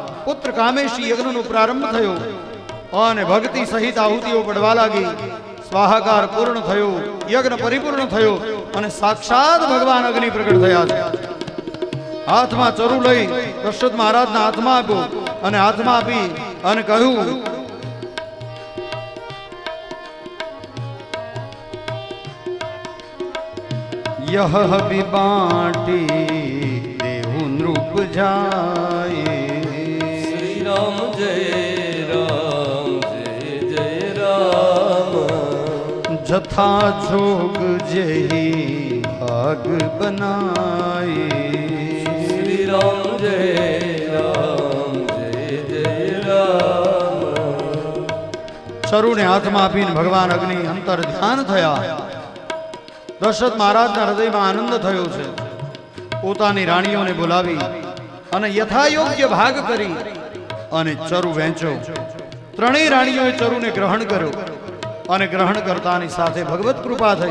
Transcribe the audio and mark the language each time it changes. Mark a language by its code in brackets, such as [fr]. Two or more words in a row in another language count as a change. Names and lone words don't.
[gu] પુત્ર કામેશી યજ્ઞનો પ્રારંભ થયો અને ભક્તિ સહિત આહુતિઓ પડવા લાગી. સ્વાહાકાર પૂર્ણ થયો, યજ્ઞ પરિપૂર્ણ થયો અને સાક્ષાત ભગવાન અગ્નિ પ્રગટ થયા છે. હાથમાં ચરુ લઈ દશરથ મહારાજના હાથમાં આપ્યો અને હાથમાં આપી અને કહ્યું [hi] यह विबाटी देहु नृप जाए। श्री राम जय जय राम। जथा जोग जही भाग बनाए। श्री राम जय जय राम। [gu] ચરુને હાથમાં આપીને ભગવાન અગ્નિ અંતર ધ્યાન થયા. દશરથ મહારાજના હૃદયમાં આનંદ થયો છે. પોતાની રાણીઓને બોલાવી અને યથાયોગ્ય ભાગ કરી અને ચરુ વહેંચ્યો. ત્રણેય રાણીઓએ ચરુને ગ્રહણ કર્યો અને ગ્રહણ કરતાની સાથે ભગવત કૃપા થઈ.